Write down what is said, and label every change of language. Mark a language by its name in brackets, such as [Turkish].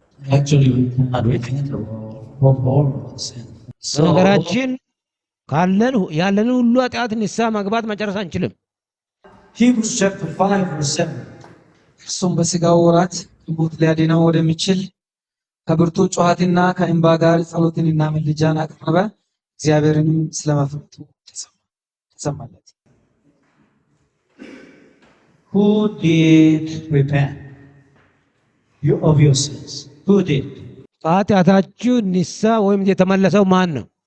[English] Actually, we cannot repent of all our sin. So, [Amharic] በነገራችን ካለን ያለንን ሁሉ ኃጢአት ንስሐ መግባት መጨረስ አንችልም። [English] Hebrews chapter 5 verse 7. [Amharic] እርሱም በሥጋው ወራት ሞት ሊያድነው ወደሚችል ከብርቱ ጩኸትና ከእንባ ጋር ጸሎትንና ምልጃን አቀረበ፣ እግዚአብሔርንም ስለመፍራቱ ተሰማለት። [English] Who did repent of your sins? Who did? [Amharic] ከኃጢአታችሁ ንስሐ ወይም የተመለሰው ማን ነው?